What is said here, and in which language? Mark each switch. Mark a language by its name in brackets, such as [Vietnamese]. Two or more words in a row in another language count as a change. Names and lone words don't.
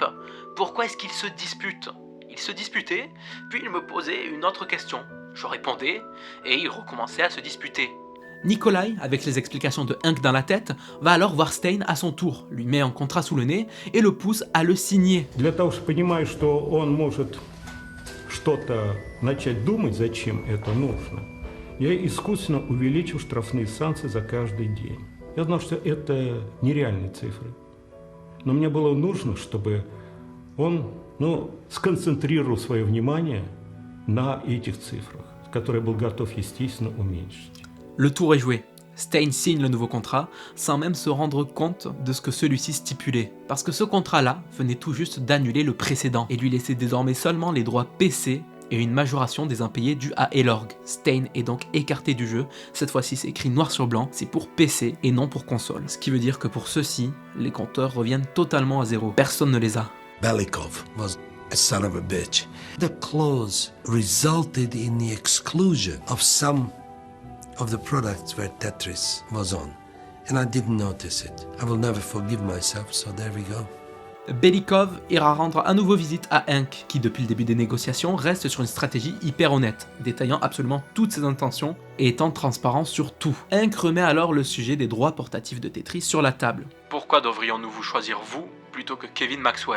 [French] Pourquoi est-ce qu'ils se disputent? Ils se disputaient, puis ils me posaient une autre question. Je répondais, et ils recommençaient à se disputer. Nikolai, avec les explications de Hank dans la tête, va alors voir Stein à son tour, lui met un contrat sous le nez et le pousse à le signer. [Russian] Для того, чтобы понимать, что он может что-то начать думать, зачем это нужно, я искусственно увеличил штрафные санкции за каждый день. Я знал, что это нереальные цифры. Но мне было нужно, чтобы он сконцентрировал свое внимание на этих цифрах, которые был готов, естественно, уменьшить. [French] Le tour est joué. Stein signe le nouveau contrat sans même se rendre compte de ce que celui-ci stipulait, parce que ce contrat-là venait tout juste d'annuler le précédent et lui laissait désormais seulement les droits PC et une majoration des impayés dus à Elorg. Stein est donc écarté du jeu, cette fois-ci c'est écrit noir sur blanc, c'est pour PC et non pour console, ce qui veut dire que pour ceux-ci, les compteurs reviennent totalement à zéro, personne ne les a. [English] Belikov was a son of a bitch. The clause resulted in the exclusion of some of the products where Tetris was on, and I didn't notice it. I will never forgive myself, so there we go. [French] Belikov ira rendre à nouveau visite à Inc, qui depuis le début des négociations reste sur une stratégie hyper honnête, détaillant absolument toutes ses intentions et étant transparent sur tout. Inc remet alors le sujet des droits portatifs de Tetris sur la table. Pourquoi devrions-nous vous choisir vous plutôt que Kevin Maxwell?